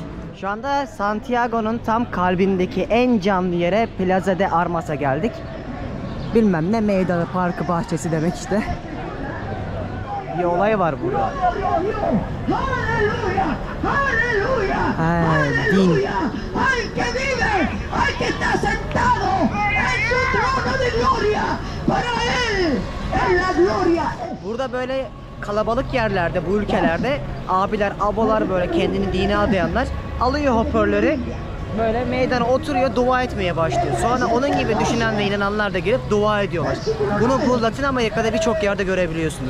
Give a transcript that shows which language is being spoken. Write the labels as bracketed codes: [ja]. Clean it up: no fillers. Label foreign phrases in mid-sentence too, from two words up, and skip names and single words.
[tr] Şu anda Santiago'nun tam kalbindeki en canlı yere Plaza de Armas'a geldik. Bilmem ne meydanı, parkı, bahçesi demek işte. Bir olay var burada. Din. [es] Al que vive, al que está sentado en su trono de gloria. [tr] Burada böyle kalabalık yerlerde, bu ülkelerde abiler, abalar böyle kendini dine adayanlar alıyor hoparlörü, böyle meydana oturuyor, dua etmeye başlıyor. Sonra onun gibi düşünen ve inananlar da gelip dua ediyorlar. Bunu bu Latin Amerika'da birçok yerde görebiliyorsunuz.